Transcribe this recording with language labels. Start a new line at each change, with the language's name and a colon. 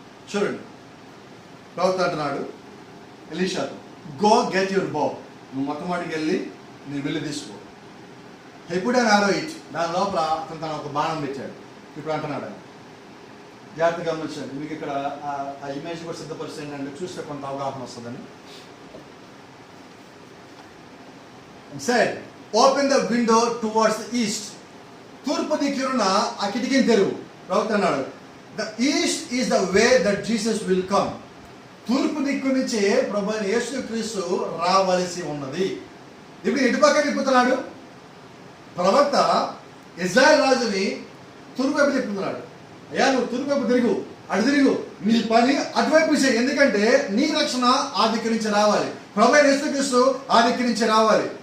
Telugu: చూడండి, ప్రవక్త అంటున్నాడు ఎలీషాతో,
English: go get your bow,
Telugu: నువ్వు మొట్టమొదటికి వెళ్ళి నీ విల్లు తీసుకో. ఎప్పుడే నాలో ఇచ్చి దాని లోపల అతను తన ఒక బాణం పెట్టాడు. ఇప్పుడు అంటున్నాడు ఆయన, జాగ్రత్తగా గమనించండి. మీకు ఇక్కడ ఆ ఇమేజ్ కూడా సిద్ధపరిచేయండి అంటే చూస్తే కొంత అవగాహన వస్తుందని.
English: said, open the window towards the east.
Telugu: తూర్పు దిక్కున ఆ కిటికీని తెరువు. ప్రవక్త అన్నాడు,
English: the east is the way that Jesus will come.
Telugu: తూర్పు దిక్కు నుంచి ప్రభువైన యేసుక్రీస్తు రావలసి ఉన్నది. ఇప్పుడు ఇటు పక్క తిప్పుతున్నాడు ప్రవక్త. ఇజ్రాయెల్ రాజుని తూర్పు వైపు తిప్పుతున్నాడు. అయ్యా నువ్వు తూర్పు వైపు తిరుగు, అటు తిరుగు, నీ పని అటువైపు చేయి, ఎందుకంటే నీ రక్షణ ఆ దిక్కు నుంచి రావాలి, ప్రభువైన యేసుక్రీస్తు ఆ దిక్కు నుంచి రావాలి.